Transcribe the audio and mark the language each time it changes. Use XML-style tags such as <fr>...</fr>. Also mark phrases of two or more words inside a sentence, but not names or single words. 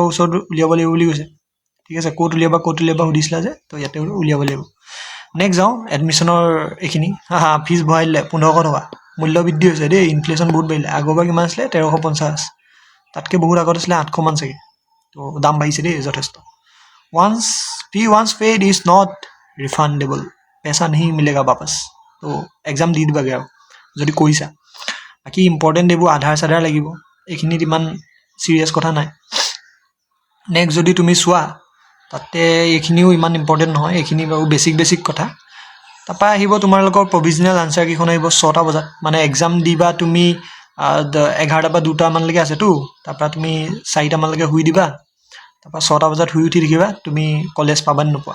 <as>ওচৰত উলিয়াব লাগিব বুলি কৈছে ঠিক আছে ক'ত উলিয়াবা সুধিছিলা যে তো ইয়াতে উলিয়াব লাগিব নেক্সট যাওঁ এডমিশ্যনৰ এইখিনি ফিজ বঢ়াই দিলে 1500 টকা মূল্য বৃদ্ধি হৈছে দেই ইনফ্লেশ্যন বহুত বাঢ়িলে আগৰবাৰ কিমান আছিলে 1350 তাতকৈ বহুত আগত আছিলে 800 মান চাগে তো দাম বাঢ়িছে দেই যথেষ্ট</as> <en>once paid is not refundable</en> <hi>पैसा नहीं मिलेगा वापस तो एग्जाम</hi> <as>দি দিবাগে আৰু যদি কৰিছা বাকি ইম্পৰ্টেণ্ট এইবোৰ আধাৰ লাগিব এইখিনিত ইমান চিৰিয়াছ কথা নাই নেক্সট যদি তুমি চোৱা তাতে এইখিনিও ইমান ইম্পৰ্টেণ্ট নহয়, এইখিনি বাৰু বেছিক কথা। তাৰপৰা আহিব তোমালোকৰ প্ৰভিজনেল আনচাৰ কেইখন আহিব 6টা বজাত, মানে এক্সাম দিবা তুমি 11টা বা 2টামানলৈকে আছেতো, তাৰপৰা তুমি 4টামানলৈকে শুই দিবা, তাৰপৰা 6টা বজাত শুই উঠি থাকিবা, তুমি কলেজ পাবা নোপোৱা।</as>